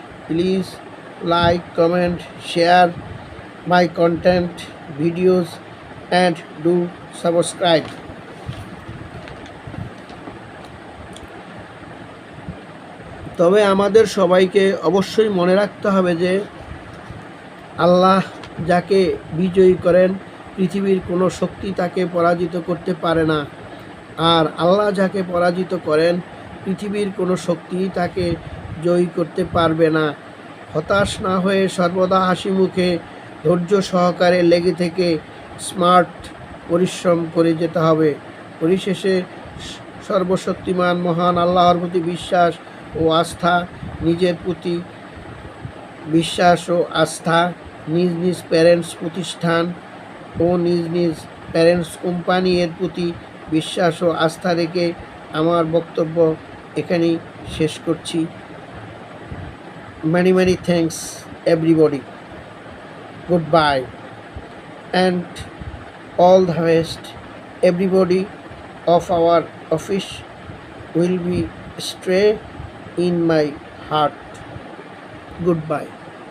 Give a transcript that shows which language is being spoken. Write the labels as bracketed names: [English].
[English] Please like, comment, share my content videos and do subscribe. [Bangla] তবে আমাদের সবাইকে অবশ্যই মনে রাখতে হবে যে আল্লাহ যাকে বিজয়ী করেন পৃথিবীর কোনো শক্তি তাকে পরাজিত করতে পারে না, আর আল্লাহ যাকে পরাজিত করেন পৃথিবীর কোনো শক্তি তাকে জয়ী করতে পারবে না। হতাশ না হয়ে সর্বদা হাসি মুখে ধৈর্য সহকারে লেগে থেকে স্মার্ট পরিশ্রম করে যেতে হবে। পরিশেষে সর্বশক্তিমান মহান আল্লাহর প্রতি বিশ্বাস ও আস্থা, নিজের প্রতি বিশ্বাস ও আস্থা, নিজ নিজ প্যারেন্টস প্রতিষ্ঠান ও নিজ নিজ প্যারেন্টস কোম্পানি এর প্রতি বিশ্বাস ও আস্থা রেখে আমার বক্তব্য এখানেই শেষ করছি। [English] many thanks everybody, goodbye and all the best. Everybody of our office will be stay in my heart. Goodbye.